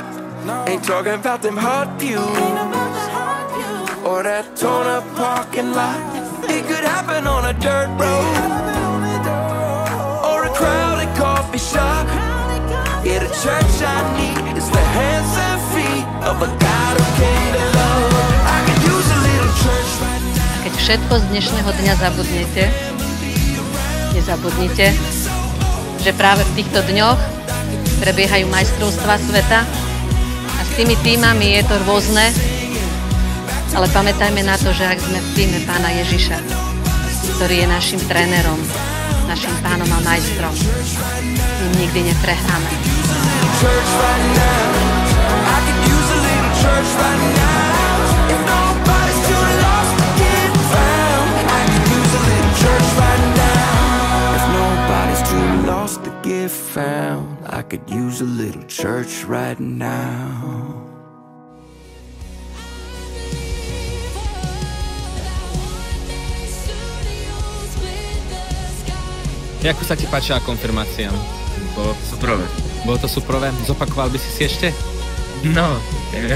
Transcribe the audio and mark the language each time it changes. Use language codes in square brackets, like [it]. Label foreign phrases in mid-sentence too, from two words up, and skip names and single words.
[en] Ain't talking about them hot views or that torn up parking lot. It could happen on a dirt road, crowded coffee shop. Yeah, the church I need is the hands and feet of a God who came to love. I could use a little church right now. [sk] Keď všetko z dnešného dňa zabudnete, nezabudnite, že práve v týchto dňoch prebiehajú majstrovstvá sveta a s tými tímami je to rôzne, ale pamätajme na to, že ak sme v tíme Pána Ježiša, ktorý je našim trénerom, našim pánom a majstrom, ním nikdy neprehráme. [en] I could use a little church right now. [sk] Ako sa ti páčila konfirmácia? Bolo superové. Bolo to superové? Zopakoval by si ešte? No, neviem.